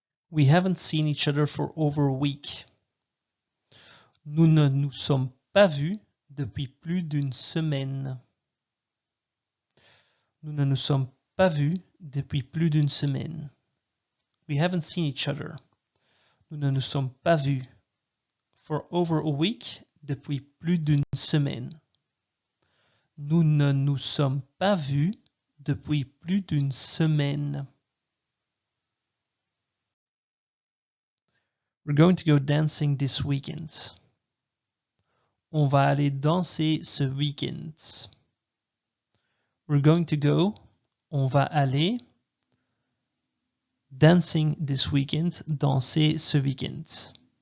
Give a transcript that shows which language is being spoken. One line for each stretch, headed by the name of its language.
English: We haven't seen each other for over a week.
French: Nous ne nous sommes pas vus depuis plus d'une semaine. Nous ne nous sommes pas vus depuis plus d'une semaine.
English: We haven't seen each other.
French: Nous ne nous sommes pas vus.
English: For over a week,
French: depuis plus d'une semaine. Nous ne nous sommes pas vus depuis plus d'une semaine.
English: We're going to go dancing this weekend.
French: On va aller danser ce week-end.
English: We're going to go.
French: On va aller.
English: Dancing this weekend.
French: Danser ce week-end.